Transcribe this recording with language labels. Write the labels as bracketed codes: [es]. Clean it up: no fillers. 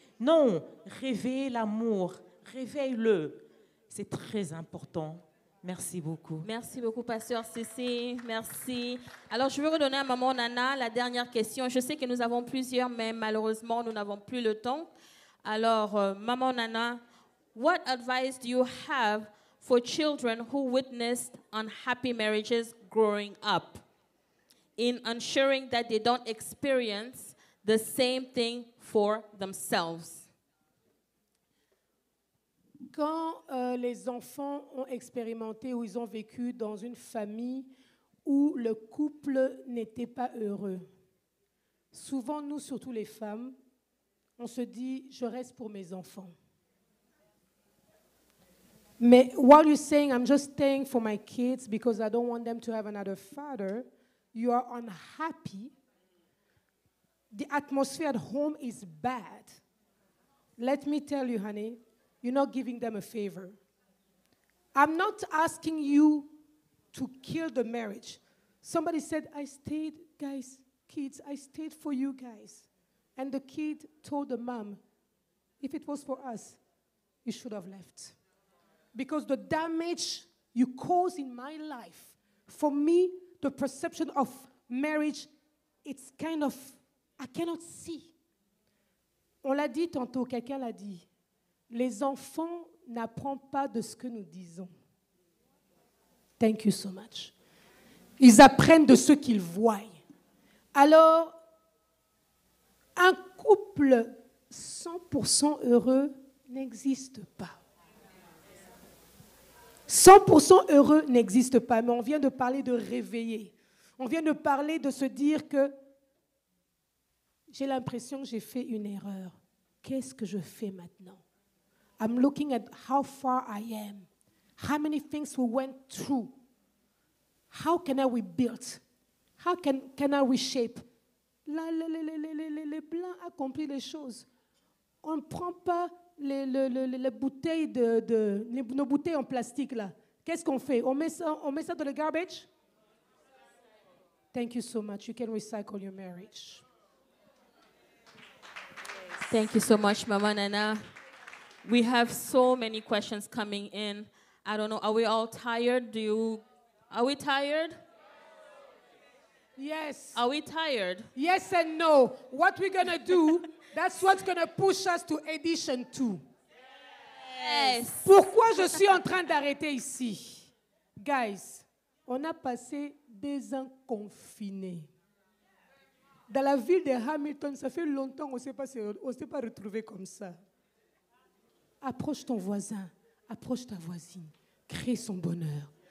[fr] Non, réveillez l'amour, réveille-le. C'est très important. Merci beaucoup. Merci beaucoup, Pasteur Sisi. Merci. Alors, je vais redonner à Maman Nana la dernière question. Je sais que nous avons plusieurs, mais malheureusement, nous n'avons plus le temps. [en] Alors, Maman Nana, what advice do you have for children who witnessed unhappy marriages growing up in ensuring that they don't experience the same thing for themselves? [fr] Quand les enfants ont expérimenté ou ils ont vécu dans une famille où le couple n'était pas heureux, souvent, nous, surtout les femmes, on se dit, je reste pour mes enfants. [en] Mais while you're saying, I'm just staying for my kids because I don't want them to have another father, you are unhappy. The atmosphere at home is bad. Let me tell you, honey, you're not giving them a favor. I'm not asking you to kill the marriage. Somebody said, I stayed, guys, kids, I stayed for you guys. And the kid told the mom, if it was for us, you should have left. Because the damage you caused in my life, for me, the perception of marriage, it's kind of I cannot see. [fr] On l'a dit tantôt, quelqu'un l'a dit. Les enfants n'apprennent pas de ce que nous disons. [en] Thank you so much. [fr] Ils apprennent de ce qu'ils voient. Alors, un couple 100% heureux n'existe pas. 100% heureux n'existe pas, mais on vient de parler de réveiller. On vient de parler de se dire que j'ai l'impression que j'ai fait une erreur. Qu'est-ce que je fais maintenant? [en] I'm looking at how far I am. How many things we went through. How can I rebuild? How can I reshape? [fr] Les Blancs ont compris les choses. On ne prend pas les bouteilles nos bouteilles en plastique là. Qu'est-ce qu'on fait? On met ça dans le garbage? [en] Thank you so much. You can recycle your marriage. Thank you so much, Mama Nana. We have so many questions coming in. I don't know, are we all tired? Are we tired? Yes. Are we tired? Yes and no. What we're going to do, that's what's going to push us to edition 2. Yes. [fr] Pourquoi je suis en train d'arrêter ici? Guys, on a passé 2 ans confinés. Dans la ville de Hamilton, ça fait longtemps qu'on ne s'est pas retrouvés comme ça. Approche ton voisin, approche ta voisine, crée son bonheur.